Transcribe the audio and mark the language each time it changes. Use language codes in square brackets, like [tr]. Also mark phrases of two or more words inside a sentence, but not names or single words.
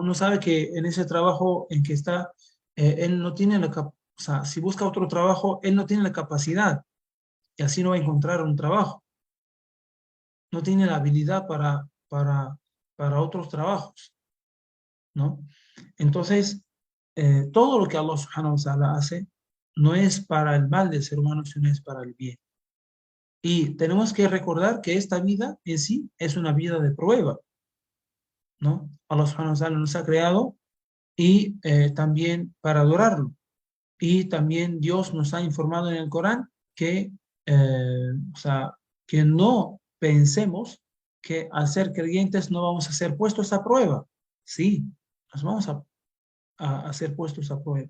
[es] No sabe que en ese trabajo en que está, él no tiene o sea, si busca otro trabajo, él no tiene la capacidad y así no va a encontrar un trabajo. No tiene la habilidad para otros trabajos, ¿no? Entonces, todo lo que [ar] الله سبحانه وتعالى [es] hace no es para el mal del ser humano, sino es para el bien. Y tenemos que recordar que esta vida en sí es una vida de prueba, ¿no? [ar] الله سبحانه وتعالى [es] nos ha creado y también para adorarlo. Y también Dios nos ha informado en el Corán que, o sea, que no pensemos que al ser creyentes no vamos a ser puestos a prueba. Sí, nos vamos a ser puestos a prueba.